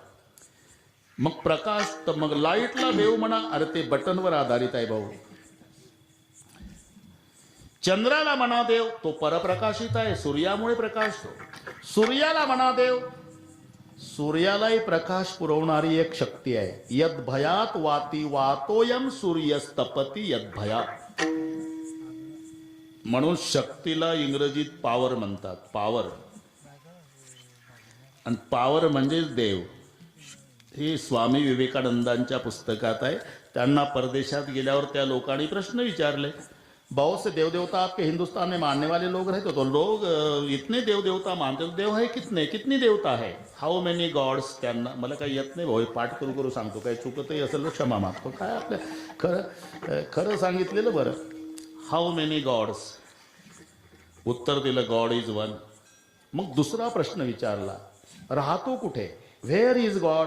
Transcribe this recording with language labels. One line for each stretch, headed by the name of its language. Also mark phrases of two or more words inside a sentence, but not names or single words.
Marathi: मग प्रकाश, तर मग लाईटला देव म्हणा. अरे ते बटनवर आधारित आहे भाऊ. चंद्राला म्हणा देव, तो परप्रकाशित आहे, सूर्यामुळे प्रकाशतो. सूर्याला म्हणा देव, सूर्यालाही प्रकाश पुरवणारी एक शक्ती आहे.
Sanskrit: यद भयात वाती वातोयम सूर्यस्तपती यद भयात.
Marathi: म्हणून शक्तीला इंग्रजीत पॉवर म्हणतात. पॉवर, आणि पॉवर म्हणजेच देव. हे स्वामी विवेकानंदांच्या पुस्तकात आहे. त्यांना परदेशात गेल्यावर त्या लोकांनी प्रश्न विचारले,
Hindi: बहुत से देव देवता आपके हिंदुस्तान में मानने वाले लोग रहते, तो लोग इतने देव देवता मानते, तो देव है कितने, कितनी देवता है,
English: how many gods.
Marathi: त्यांना मला काही येत नाही भाऊ, पाठ करू करू सांगतो, काही चुकतही असेल तर क्षमा मागतो. काय आपल्या खरं खरं सांगितलेलं बरं.
English: how many gods.
Marathi: उत्तर दिलं
English: God is one.
Marathi: मग दुसरा प्रश्न विचारला, राहतो कुठे,
English: where is God.